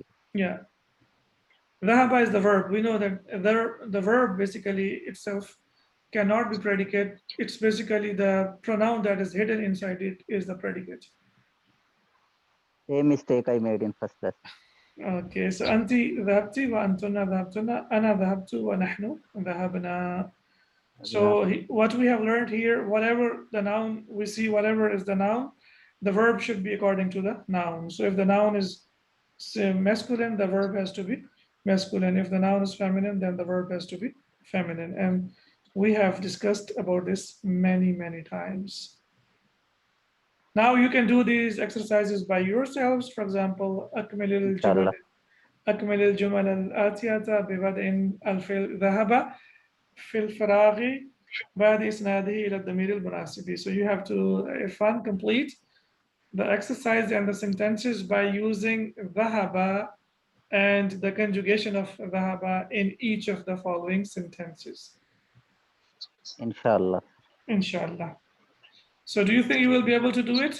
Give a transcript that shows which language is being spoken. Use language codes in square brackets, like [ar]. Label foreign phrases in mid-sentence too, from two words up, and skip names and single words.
[en] Yeah. Dhahaba is the verb. We know that the verb basically itself cannot be predicate. It's basically the pronoun that is hidden inside it is the predicate. Same mistake I made in first lesson. Okay, so [ar] أنتِ ذهبتِ وأنتنّ ذهبتنّ أنا ذهبتُ ونحن ذهبنا. [en] So what we have learned here, whatever the noun we see, whatever is the noun, the verb should be according to the noun. So if the noun is masculine, the verb has to be masculine. If the noun is feminine, then the verb has to be feminine. And we have discussed about this many, many times. Now you can do these exercises by yourselves. For example, [ar] أكمل الجمل الآتية ببدء الفعل ذهب في الفراغ بعد إسناده إلى الضمير المناسب. [en] So you have to, if one complete the exercise and the sentences by using ذهب and the conjugation of ذهب in each of the following sentences. Inshallah. Inshallah. So do you think you will be able to do it?